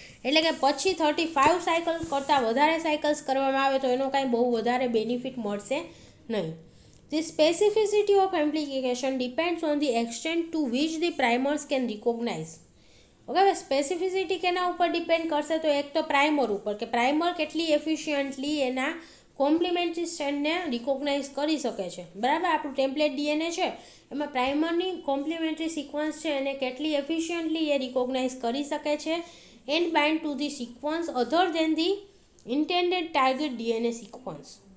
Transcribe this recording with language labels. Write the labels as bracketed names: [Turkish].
[Gujarati] એટલે કે પછી 35 સાયકલ્સ કરતાં વધારે સાયકલ્સ કરવામાં આવે તો એનો કાંઈ બહુ વધારે બેનિફિટ મળશે નહીં. [English] The specificity of amplification depends on the extent to which the primers can recognize. [Gujarati] Okay, હવે સ્પેસિફિસિટી કેના ઉપર ડિપેન્ડ કરશે તો એક તો પ્રાઇમર ઉપર કે પ્રાઇમર કેટલી એફિશિયન્ટલી એના કોમ્પ્લિમેન્ટરી સ્ટ્રેન્ડને રિકોગ્નાઇઝ કરી શકે છે. બરાબર. આપણું ટેમ્પલેટ ડીએનએ છે એમાં પ્રાઇમરની કોમ્પ્લિમેન્ટરી સિક્વન્સ છે એને કેટલી એફિશિયન્ટલી એ રિકોગ્નાઇઝ કરી શકે છે [English] And bind to the sequence other than the intended target DNA sequence.